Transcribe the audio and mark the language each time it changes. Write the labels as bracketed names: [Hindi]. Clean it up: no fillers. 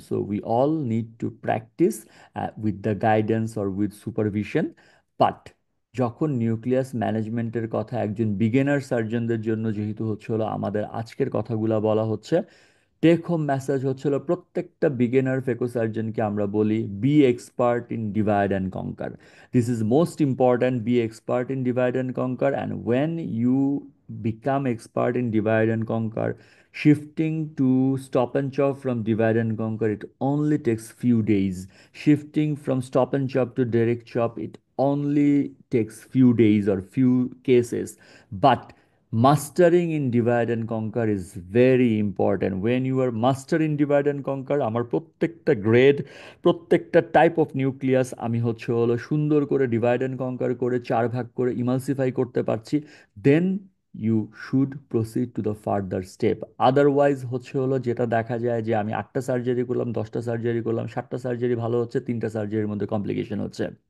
[English] So we all need to practise with the guidance or with supervision. [Bangla] But যখন nucleus ম্যানেজমেন্টের কথা একজন beginner সার্জনদের জন্য যেহেতু হচ্ছে হলো আমাদের আজকের কথাগুলা বলা হচ্ছে, টেক হোম মেসেজ হচ্ছিল প্রত্যেকটা বিগিনার ফেকো সার্জনকে আমরা বলি [English] Be expert in divide and conquer. This is most important, be expert in divide and conquer, and when you become expert in divide and conquer, shifting to stop and chop from divide and conquer, it only takes few days. Shifting from stop and chop to direct chop, it only takes few days or few cases. But mastering in divide and conquer is very important. When you are master in divide and conquer, [Bangla] আমার প্রত্যেকটা grade, প্রত্যেকটা type of nucleus আমি হচ্ছে হলো সুন্দর করে divide and কনকার করে চার ভাগ করে ইমালসিফাই করতে পারছি, [English] Then you should proceed to the further step. [Bangla] Otherwise হচ্ছে হলো যেটা দেখা যায় যে আমি 8টা সার্জারি করলাম, 10টা সার্জারি করলাম, 7টা সার্জারি ভালো হচ্ছে, 3টা সার্জারির মধ্যে কমপ্লিকেশন হচ্ছে।